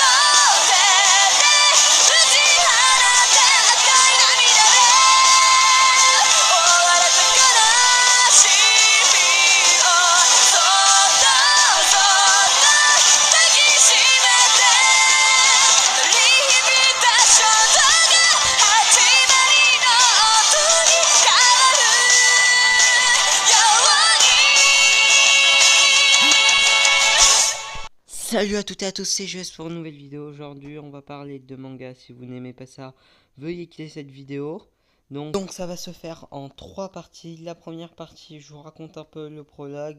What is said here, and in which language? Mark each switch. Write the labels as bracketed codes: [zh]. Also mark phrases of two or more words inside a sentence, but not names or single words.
[ja] 手で打ち放て赤い涙で覆われた悲しみをそっとそっと抱きしめて鳴り響いた衝動が始まりの音に変わるように [fr] Salut à toutes et à tous, c'est Jess pour une nouvelle vidéo. Aujourd'hui on va parler de manga. Si vous n'aimez pas ça, veuillez quitter cette vidéo. Donc ça va se faire en 3 parties. La première partie, je vous raconte un peu le prologue.